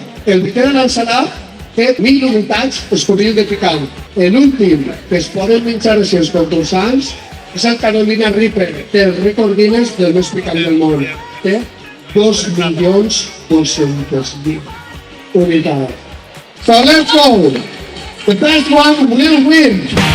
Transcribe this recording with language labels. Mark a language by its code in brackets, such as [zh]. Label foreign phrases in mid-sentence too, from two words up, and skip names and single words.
[ca] El vitet de l'ensalat té 1.000 unitats Scoville de picant. L'últim que es poden menjar així els concursants és el Carolina Reaper, té el rècord Guinness del més picant del món. Té 2.200.000 unitats. [en] So let's go! The best one will win!